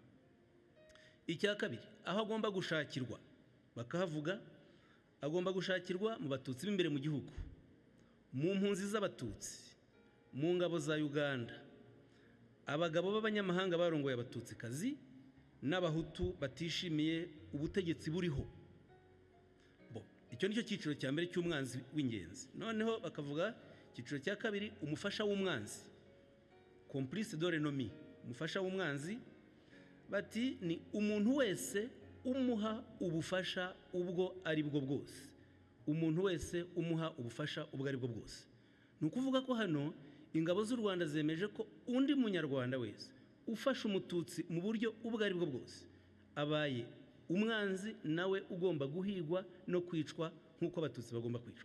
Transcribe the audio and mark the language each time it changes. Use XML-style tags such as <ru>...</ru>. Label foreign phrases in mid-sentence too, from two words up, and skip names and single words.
<rw>Icya kabiri, aho agomba gushakirwa, bakahavuga agomba gushakirwa mu batutsi b'imbere mu gihugu, mu mpunzi z'abatutsi, mu ngabo za Uganda, abagabo b'abanyamahanga barongoye abatutsikazi, n'abahutu batishimiye ubutegetsi buriho. Icyo nicyo cyiciro cya mbere cy'umwanzi w'ingenzi. Noneho bakavuga icyiciro cya kabiri, umufasha w'umwanzi,</rw> <fr>complice de l'ennemi,</fr> <rw>umufasha w'umwanzi. Bati ni umuntu wese umuha ubufasha ubwo ari bwo bwose, umuntu wese umuha ubufasha ubwo ari bwo bwose. Ni ukuvuga ko hano ingabo z'u Rwanda zemeje ko undi munyarwanda wese ufasha umututsi mu buryo ubwo ari bwo bwose abaye umwanzi, nawe ugomba guhigwa no kwicwa nk'uko abatutsi bagomba kwicwa.</rw>